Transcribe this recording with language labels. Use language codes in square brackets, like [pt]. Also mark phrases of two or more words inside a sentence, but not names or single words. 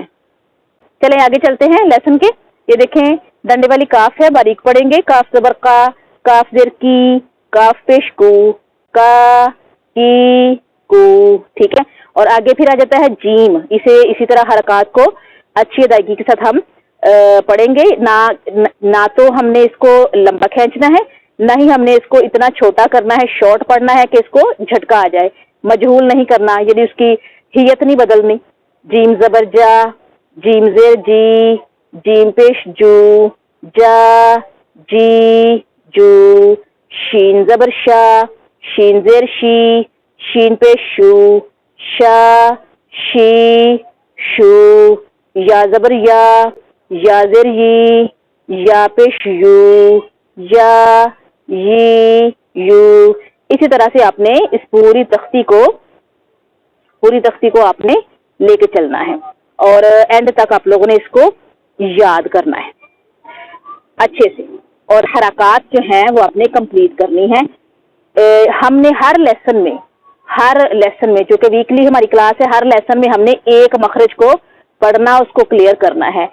[ur] چلیں آگے چلتے ہیں لیسن کے۔ یہ دیکھیں ڈنڈے والی کاف ہے، باریک پڑھیں گے، کاف زبر کا، کاف زیر کی، کاف پیش کو، کا کی کو، ٹھیک ہے، اور آگے پھر آ جاتا ہے جیم، اسے اسی طرح حرکات کو اچھی ادائیگی کے ساتھ ہم پڑھیں گے، نہ تو ہم نے اس کو لمبا کھینچنا ہے، نہ ہی ہم نے اس کو اتنا چھوٹا کرنا ہے، شارٹ پڑھنا ہے کہ اس کو جھٹکا آ جائے، مجہول نہیں کرنا، یعنی اس کی حیت نہیں بدلنی۔ جیم زبر جا، جیم زیر جی، جیم پیش جو، جا جی جو، شین زبر شا، شین زیر شی، شین پیش شو، شا شی شو، یا زبر یا زیر یی، یا پیش یو، یا یی یو، اسی طرح سے آپ نے اس پوری تختی کو آپ نے لے کے چلنا ہے، اور اینڈ تک آپ لوگوں نے اس کو یاد کرنا ہے اچھے سے، اور حرکات جو ہیں وہ آپ نے کمپلیٹ کرنی ہے۔ ہم نے ہر لیسن میں جو کہ ویکلی ہماری کلاس ہے، ہر لیسن میں ہم نے ایک مخرج کو پڑھنا، اس کو کلیئر کرنا ہے۔